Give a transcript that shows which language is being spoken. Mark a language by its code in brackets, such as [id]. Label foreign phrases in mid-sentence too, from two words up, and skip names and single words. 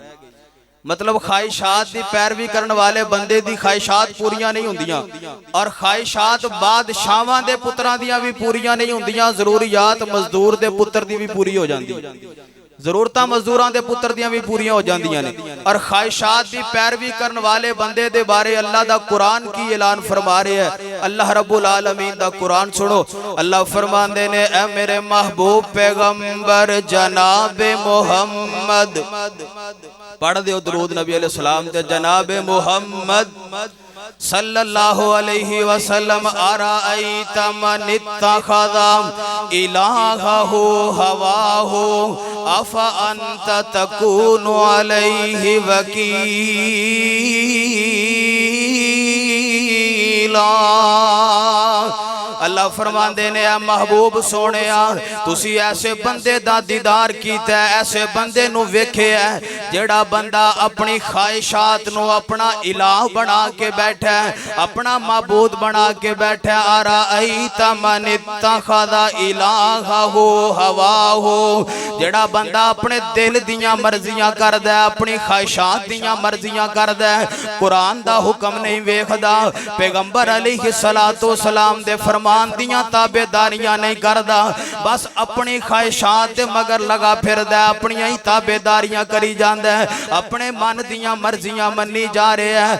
[pa] مطلب خواہشات کی پیروی کرنے والے بندے دی خواہشات پوریاں نہیں ہوندیاں، اور خواہشات بادشاہاں دے پتراں دیاں بھی پوریاں نہیں ہوندیاں. ضروریات مزدور دے پتر دی بھی پوری ہو جاندی، ضرورتاں مزدوراں دے پتر دیاں بھی پوریاں ہو جاندیاں نے. اور خواہشات کی پیروی کرنے والے بندے دے بارے اللہ دا قرآن کی اعلان فرما رہے ہیں. अल्लाह [ar] رب العالمين [pa] دا قرآن سنو. اللہ فرماندے نے اے میرے محبوب پیغمبر جنابِ محمد، پڑھ دیو درود نبی [ar] عليه سلام [pa] تے جنابِ محمد [ar] صلى الله عليه وسلم أرأيت من اتخذ إلهه هواه أفأنت تكون عليه وكيلا. [pa] اللہ فرماندے نے آ محبوب سوہنے تسی ایسے بندے دا دیدار کیتا، ایسے بندے نوں ویکھیا جیہڑا بندہ اپنی خواہشات نوں اپنا الٰہ بنا کے بیٹھا ہے، اپنا معبود بنا کے بیٹھا. [ar] أرأيت من اتخذ إلهه هواه, [pa] جیہڑا بندہ اپنے دل دیاں مرضیاں کردا ہے، اپنی خواہشات دیاں مرضیاں کردا ہے، قرآن دا حکم نہیں ویکھدا، پیغمبر [ar] عليه الصلاة والسلام [pa] دے فرمان دیاں تابعداریاں نہیں کردا، بس اپنی خواہشات دے مگر لگا پھردا، اپنی ہی تابعداریاں کری جاندا ہے، اپنے من دیاں مرضیاں منی جا رہا ہے.